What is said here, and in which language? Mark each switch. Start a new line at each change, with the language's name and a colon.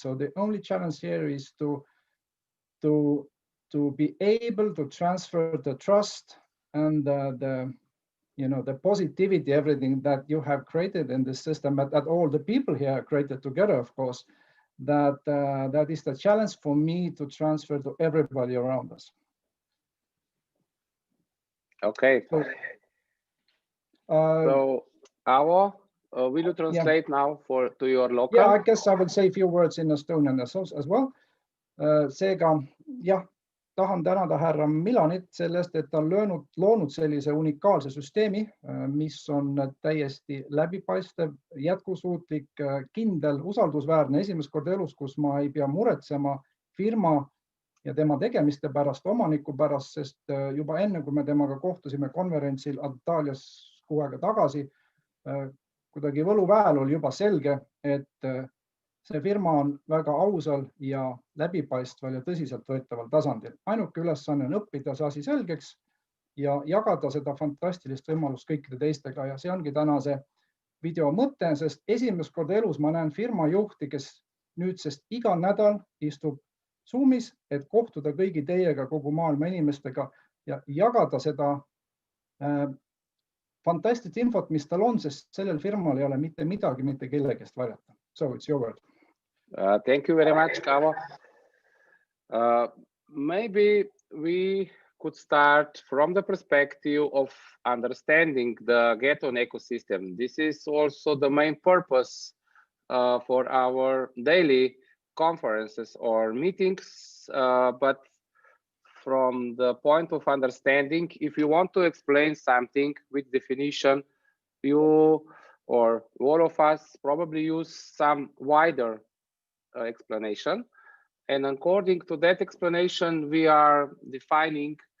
English: So the only challenge here is to be able to transfer the trust and the positivity, everything that you have created in the system, but that all the people here created together, of course, that is the challenge for me to transfer to everybody around us. Okay. So Avo, will you translate now to your local? Yeah, I guess I will say a few words in Estonian as well.
Estonian: Seega, jah, tahan tänada härra Milanit sellest, et ta on loonud sellise unikaalse süsteemi, mis on täiesti läbipaistev, jätkusuutlik, kindel, usaldusväärne, esimest korda elus, kus ma ei pea muretsema firma ja tema tegemiste pärast, omaniku pärast, sest juba enne, kui me temaga kohtusime konverentsil Antalyas kuu aega tagasi, kuidagi võluväel oli juba selge, et see firma on väga ausal ja läbipaistval ja tõsiselt võetaval tasandil. Ainuke ülesanne on õppida see asi selgeks ja jagada seda fantastilist võimalust kõikide teistega. Ja see ongi tänase video mõte, sest esimest korda elus ma näen firma juhti, kes nüüdsest iga nädal istub Zoomis, et kohtuda kõigi teiega, kogu maailma inimestega ja jagada seda fantastilist infot, mis tal on, sest sellel firmal ei ole mitte midagi, mitte kellegist varjata.
English: So it's your word. Thank you very much, Avo. Maybe we could start from the perspective of understanding the Geton ecosystem. This is also the main purpose for our daily conferences or meetings, but from the point of understanding, if you want to explain something with definition, you or all of us probably use some wider explanation. And according to that explanation, we are defining